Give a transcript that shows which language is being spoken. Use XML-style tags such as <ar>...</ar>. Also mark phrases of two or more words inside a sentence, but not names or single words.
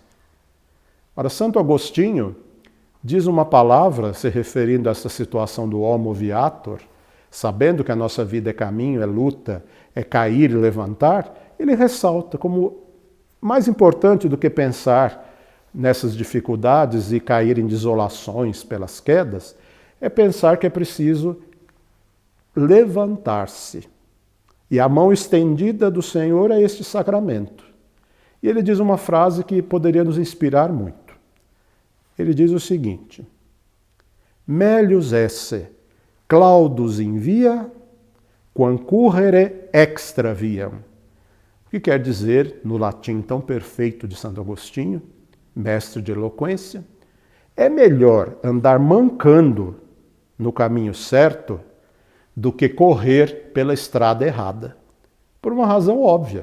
<pt>Ora, Santo Agostinho diz uma palavra se referindo a essa situação do</pt> <la>homo viator,</la> <pt>sabendo que a nossa vida é caminho, é luta, é cair e levantar, ele ressalta como mais importante do que pensar nessas dificuldades e cair em desolações pelas quedas, é pensar que é preciso levantar-se. E a mão estendida do Senhor é este sacramento. E ele diz uma frase que poderia nos inspirar muito. Ele diz o seguinte:</pt> <la>Melius esse claudus in via, quancurrere extra viam.</la> <pt>O que quer dizer, no latim tão perfeito de Santo Agostinho, mestre de eloquência, é melhor andar mancando no caminho certo do que correr pela estrada errada. Por uma razão óbvia.</pt>